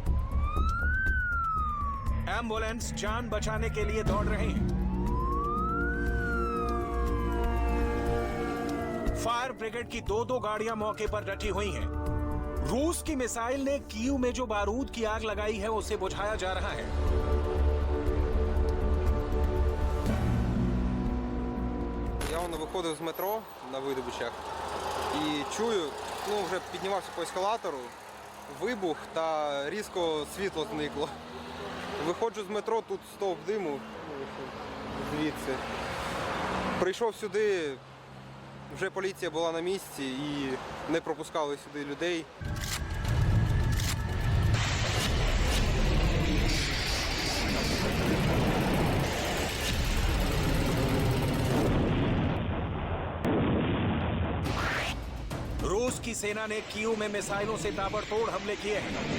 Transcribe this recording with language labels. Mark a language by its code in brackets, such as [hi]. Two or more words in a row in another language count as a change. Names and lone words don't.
[hi] एम्बुलेंस जान बचाने के लिए दौड़ रहे हैं। [en] fire brigade [hi] की दो गाड़ियां मौके पर डटी हुई हैं। रूस की मिसाइल ने कीव में जो बारूद की आग लगाई है, उसे बुझाया जा रहा है। [uk] Я виходив з метро на видобичах і чую, вже піднімався по ескалатору, вибух та різко світло зникло. Виходжу з метро, тут стовп диму, звідси. Прийшов сюди, вже поліція була на місці і не пропускали сюди людей. [hi] रूस की सेना ने कीव में मिसाइलों से ताबड़तोड़ हमले किए हैं।